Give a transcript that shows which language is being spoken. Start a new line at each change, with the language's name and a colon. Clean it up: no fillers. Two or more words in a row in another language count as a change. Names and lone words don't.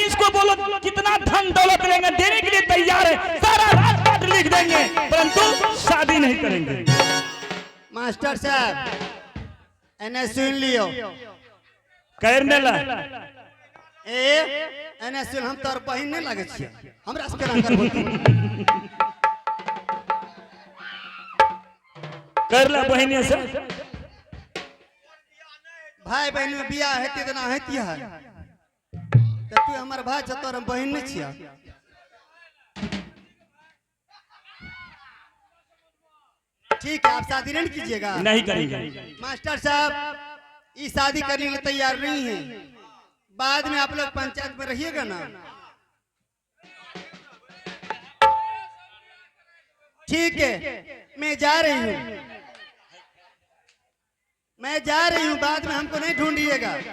Hindi: इसको बोलो कितना धन दौलत लेंगे, देने के लिए तैयार है, सारा राजपाट लिख देंगे, परंतु शादी नहीं करेंगे।
Angika: मास्टर साहब एने सुन लियो। करने ला एने सुन, हम तोर बहिन नहीं लगे छिए, हमरा से केना करबो कर ला बहिनी से। भाई बहन में बियाह हेती तना हेती है, तो तू हमर भाई छ, तोर बहिन नहीं छिया।
Hindi: ठीक है, आप शादी नहीं कीजिएगा। नहीं करेंगे। मास्टर साहब ये शादी करने के लिए तैयार नहीं है, बाद में आप लोग पंचायत में रहिएगा ना। ठीक है, मैं जा रही हूँ, मैं जा रही हूँ, बाद में हमको नहीं ढूंढिएगा।